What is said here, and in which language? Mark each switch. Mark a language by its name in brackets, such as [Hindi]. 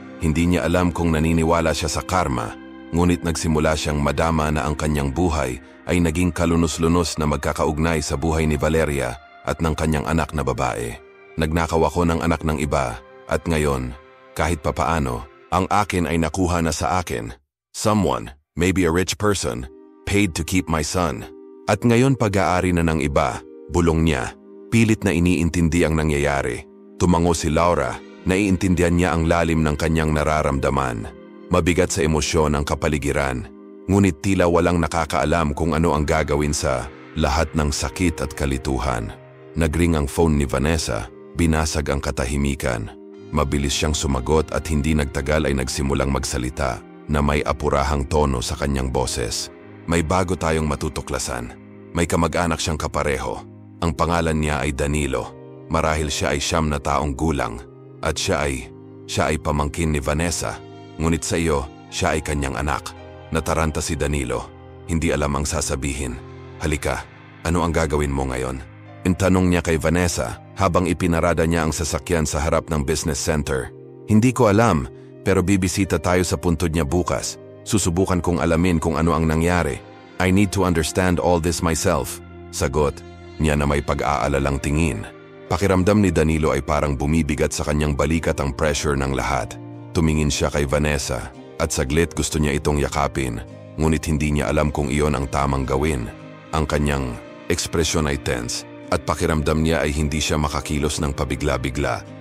[Filipino] Hindi niya alam kung naniniwala siya sa karma, ngunit nagsimula siyang madama na ang kanyang buhay ay naging kalunos-lunos na magkakaugnay sa buhay ni Valeria at ng kanyang anak na babae. Nagnakaw ako ng anak ng iba, at ngayon, kahit papaano, ang akin ay nakuha na sa akin. [English] Someone, maybe a rich person, paid to keep my son. [Filipino] At ngayon pag-aari na ng iba, bulong niya. Pilit na iniintindi ang nangyayari. Tumango si Laura, naiintindihan niya ang lalim ng kanyang nararamdaman. Mabigat sa emosyon ang kapaligiran, ngunit tila walang nakakaalam kung ano ang gagawin sa lahat ng sakit at kalituhan. Nagring ang phone ni Vanessa, binasag ang katahimikan. Mabilis siyang sumagot at hindi nagtagal ay nagsimulang magsalita na may apurahang tono sa kanyang boses. May bago tayong matutuklasan. May kamag-anak siyang kapareho. Ang pangalan niya ay Danilo. Marahil siya ay 9 na taong gulang. At siya ay pamangkin ni Vanessa. Ngunit sa iyo, siya ay kanyang anak. Nataranta si Danilo. Hindi alam ang sasabihin. Halika, ano ang gagawin mo ngayon? Tanong niya kay Vanessa habang ipinarada niya ang sasakyan sa harap ng business center. Hindi ko alam, pero bibisita tayo sa puntod niya bukas. Susubukan kong alamin kung ano ang nangyari. [English] I need to understand all this myself. [Filipino] Sagot niya na may pag-aalalang tingin. Pakiramdam ni Danilo ay parang bumibigat sa kanyang balikat ang pressure ng lahat. Tumingin siya kay Vanessa at saglit gusto niya itong yakapin, ngunit hindi niya alam kung iyon ang tamang gawin. Ang kanyang ekspresyon ay tense at pakiramdam niya ay hindi siya makakilos ng pabigla-bigla.